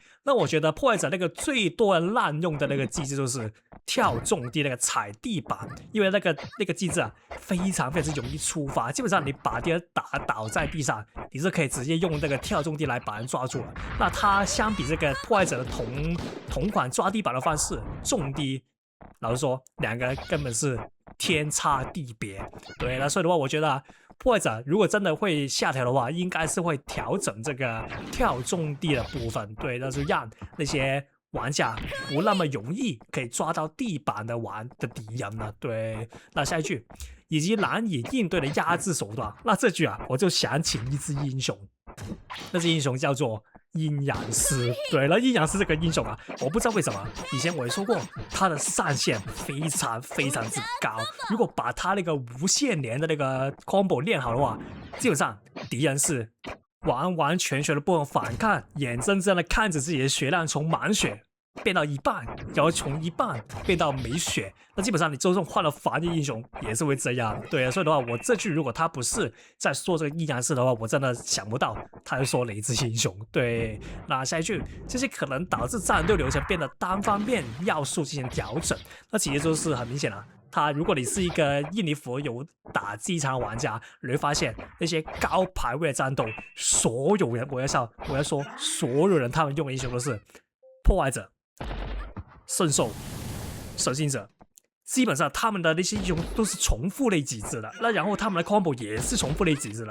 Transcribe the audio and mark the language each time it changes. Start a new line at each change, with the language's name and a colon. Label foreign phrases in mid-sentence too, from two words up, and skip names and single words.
Chinese: 那我覺得破壞者那個最多人濫用的那個機制就是跳重地那個踩地板，因為那個機制啊非常之容易觸發，基本上你把敵人打倒在地上，你是可以直接用那個跳重地來把人抓住了。那它相比這個破壞者的同款抓地板的方式，重地老實說兩個根本是天差地別。對，那所以的話，我覺得破壞者如果真的會下調的話，應該是會調整這個跳重地的部分。对，那是讓那些玩家不那麼容易可以抓到地板的敵人了。对，那下一句，以及難以應對的壓制手段。那這句啊，我就想起一隻英雄，那隻英雄叫做陰陽師。對了，陰陽師這個英雄啊，我不知道為什麼，以前我也說過，他的上限非常之高。如果把他那個無限連的那個 combo 練好的話，基本上敵人是完全的不能反抗，眼睜睜的看着自己的血量從滿血變到一半，然後從一半變到沒血，那基本上你就算換了防御英雄也是會這樣。對啊，所以的話，我這句如果他不是在說這個陰陽師的話，我真的想不到他會說哪一隻英雄。對，那下一句，這些可能導致戰鬥流程變得單方面要素進行調整。那其實就是很明顯啊，如果你是一個印尼服有打機場的玩家，你會發現那些高排位的戰鬥，所有人我要說所有人他們用的英雄都是破壞者、聖獸、神行者，基本上他們的那些英雄都是重複類機制的，那然後他們的 combo 也是重複類機制的。